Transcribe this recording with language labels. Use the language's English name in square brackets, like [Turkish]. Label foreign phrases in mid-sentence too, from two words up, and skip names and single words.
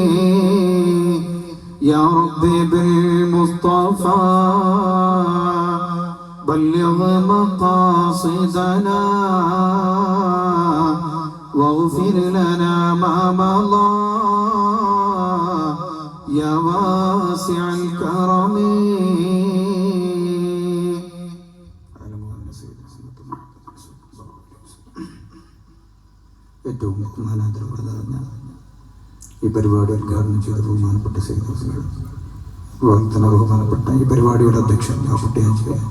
[Arabic] يا ربي بالمصطفى بلغ مقاصدنا واغفر لنا ما مضى يا واسع الكرم. [Malayalam] ഏറ്റവും ബഹുമാനാദരവുള്ള ഈ പരിപാടി ഉദ്ഘാടനം ചെയ്ത ബഹുമാനപ്പെട്ട വാഗ്ദാന ബഹുമാനപ്പെട്ട ഈ പരിപാടിയുടെ അധ്യക്ഷൻ കുട്ടിയാജി,